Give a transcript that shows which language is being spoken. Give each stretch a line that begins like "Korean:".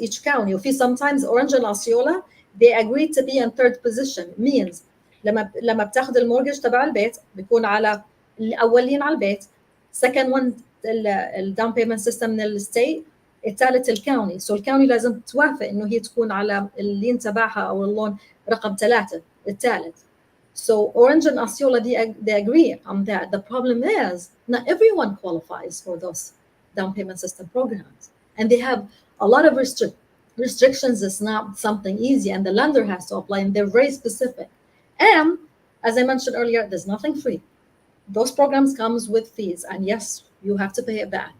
English: Each county وفي sometimes Orange and Osceola, they agree to be in third position.
Arabic: Means لما بتاخذ المورجج تبع البيت بيكون على الأولين على البيت.
English: Second one الداون payment system من الستيت.
Arabic: الثالث الكاوني. So الكاوني لازم توافق إنه هي تكون على اللين تبعها أو اللون رقم 3 الثالث.
English: So Orange and Osceola, they agree on that. The problem is not everyone qualifies for those down payment system programs, and they have a lot of restrictions. It's not something easy, and the lender has to apply, and they're very specific. And as I mentioned earlier, there's nothing free. Those programs comes with fees, and yes, you have to pay it back.